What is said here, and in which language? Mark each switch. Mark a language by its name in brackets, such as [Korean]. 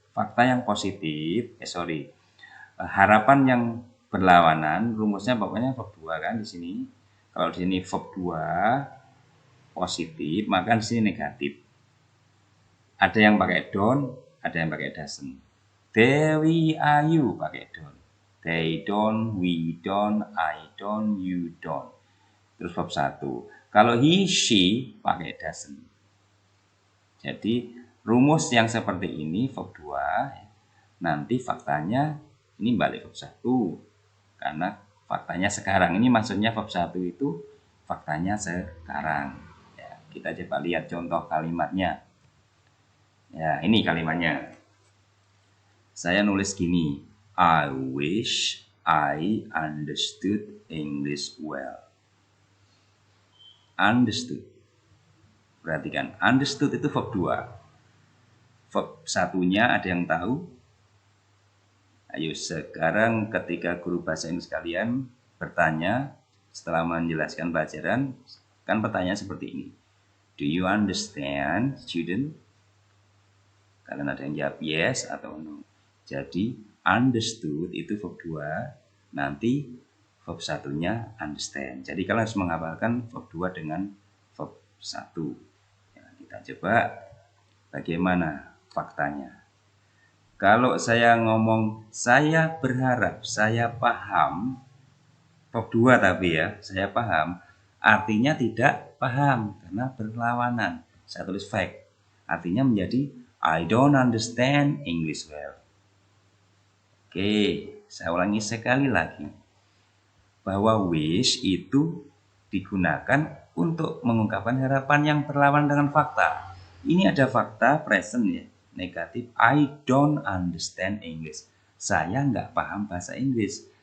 [Indonesian] Fakta yang positif, harapan yang berlawanan, rumusnya pokoknya verb 2 kan di sini. Kalau di sini verb 2 positif, maka di sini negatif. Ada yang pakai don't, ada yang pakai doesn't. Dewi Ayu pakai don't. [English] They don't, we don't, I don't, you don't. [Indonesian] Terus verb 1. Kalau he, she pakai doesn't. Jadi rumus yang seperti ini verb 2, nanti faktanya ini balik verb 1. Karena faktanya sekarang, ini maksudnya verb 1 itu faktanya sekarang. Ya, kita coba lihat contoh kalimatnya. Ya, ini kalimatnya. Saya nulis gini, [English] I wish I understood English well. Understood. [Indonesian] Perhatikan, understood itu verb 2. Verb 1-nya ada yang tahu? Ayo sekarang ketika guru bahasa Inggris kalian bertanya setelah menjelaskan pelajaran, kan pertanyaan seperti ini. [English] Do you understand, student? [Indonesian] Kalian ada yang jawab yes atau no. Jadi understood itu verb 2, nanti verb 1-nya understand. Jadi kalian harus menghafalkan verb 2 dengan verb 1. Ya, kita coba bagaimana faktanya. Kalau saya ngomong, saya berharap, saya paham, verb 2 tapi ya, saya paham, artinya tidak paham, karena berlawanan. Saya tulis fact, artinya menjadi, [English] I don't understand English well. [Indonesian] Oke, saya ulangi sekali lagi, bahwa wish itu digunakan untuk mengungkapkan harapan yang berlawanan dengan fakta. Ini ada fakta present ya, negatif, [English] I don't understand English. [Indonesian] Saya nggak paham bahasa Inggris.